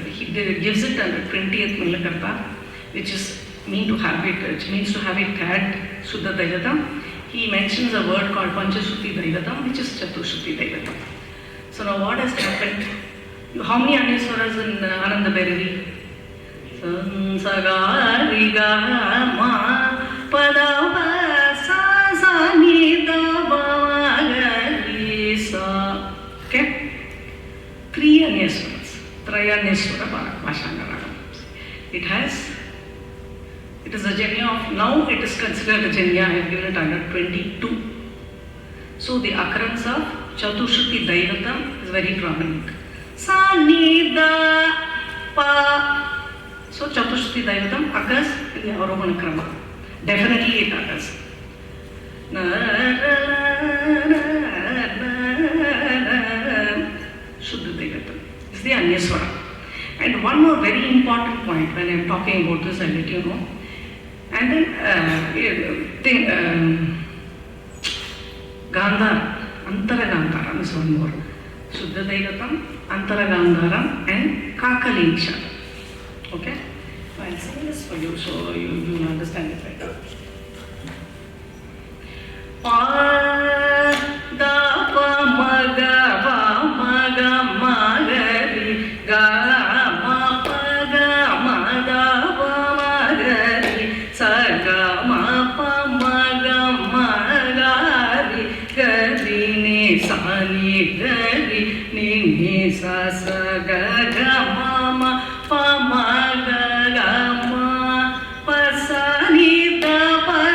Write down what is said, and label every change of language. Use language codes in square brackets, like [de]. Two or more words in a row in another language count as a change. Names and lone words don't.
[en] He gives it under 20th Milakarta, which is means to have it had Shuddha Daivatam. He mentions a word called Panchashruti Daivatam, which is Chatushruti Daivatam. So now what has happened? How many Anya Swaras in Ananda Bhairavi? Sansagariga ma padava sa sa ni da ba gari sa. Okay? 3 Anya Swaras. [sa] Traya Anya Swara Bhasyanga Ragam. [en] It is a janya of, now it is considered a janya, I have given it under 22. So the occurrence of Chatushruti Daivatam is very prominent. Sa ni da pa. So Chatushruti Daivatam occurs in the Arohana Krama. Definitely it occurs. Shuddha Daivatam is the Anya Swara. And one more very important point when I am talking about this, I'll let you know. And then Gandhara, Antara Gandhara is one more. Shuddha Daivatam, Antara Gandhara and Kakali Nishadam. Okay? I'll sing this for you so you will understand it better. Pa da pa ma ga pa ma ga ma ga ri ga ma pa ga ma da pa ma ga ri sa ga ma pa ma ga ma ga ri ga ri ni sa ni ga ri ni sa sa ga ga ma ma pa ma ga ga ma pa sa ni da